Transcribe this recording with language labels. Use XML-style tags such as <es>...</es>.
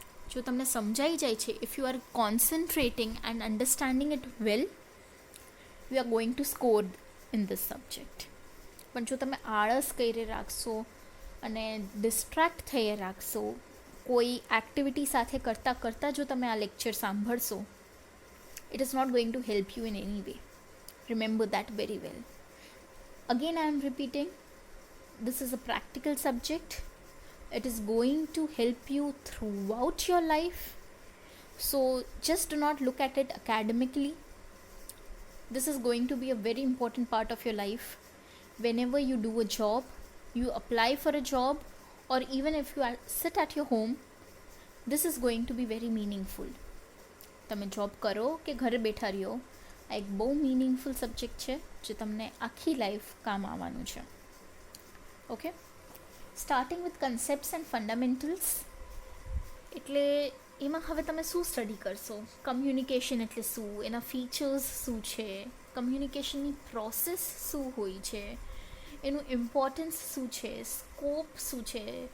<gu>જો તમને સમજાઈ જાય છે,</gu> <en>If you are concentrating and understanding it well, you are going to score in this subject.</en> <gu>પણ જો તમે આળસ કરી રાખશો અને ડિસ્ટ્રેક્ટ થઈ રાખશો, કોઈ એક્ટિવિટી સાથે કરતાં જો તમે આ લેક્ચર સાંભળશો,</gu> <en>It is not going to help you in any way. Remember that very well. Again I am repeating, this is a practical subject. It is going to help you throughout your life. So just do not look at it academically. This is going to be a very important part of your life. Whenever you do a job, you apply for a job, or even if you sit at your home, this is going to be very meaningful.</en> <gu>તમે job કરો કે ઘરે બેઠા રહ્યો, આ એક બહુ meaningful subject છે જે તમને આખી લાઈફ કામ આવવાનું છે.</gu> <en>Okay, starting with concepts and fundamentals.</en> <gu>એટલે એમાં હવે તમે શું સ્ટડી કરશો? કમ્યુનિકેશન એટલે શું, એના ફીચર્સ શું છે, કમ્યુનિકેશનની પ્રોસેસ શું હોય છે, એનું ઇમ્પોર્ટન્સ શું છે, સ્કોપ શું છે.</gu>